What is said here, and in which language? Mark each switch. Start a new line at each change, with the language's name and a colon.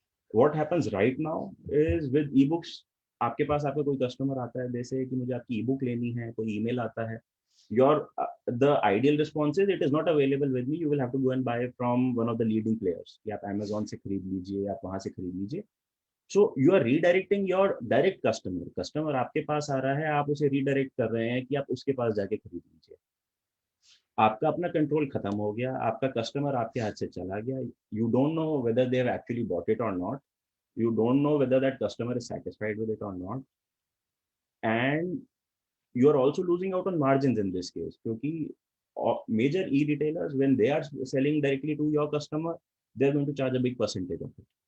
English: What happens right now is with ebooks,
Hindi: आपके पास आपका कोई कस्टमर आता है,
English: जैसे कि मुझे आपकी ईबुक लेनी है, कोई ईमेल आता है, your the ideal response is it is not available with me, you will have to go and buy from one of the leading players,
Hindi: या आप Amazon से खरीद लीजिए,
English: आप वहां से खरीद लीजिए. So you are redirecting your direct customer.
Hindi: Customer आपके पास आ रहा है, आप उसे redirect कर रहे हैं कि आप उसके पास जाके खरीद लीजिए. आपका अपना कंट्रोल खत्म हो गया, आपका कस्टमर आपके हाथ से चला गया.
English: You don't know whether they have actually bought it or not. You don't know whether that customer is satisfied with it or not. And you are also losing out on margins in this case, क्योंकि major e-retailers, when they are selling directly to your customer, they're going to charge a big percentage of it.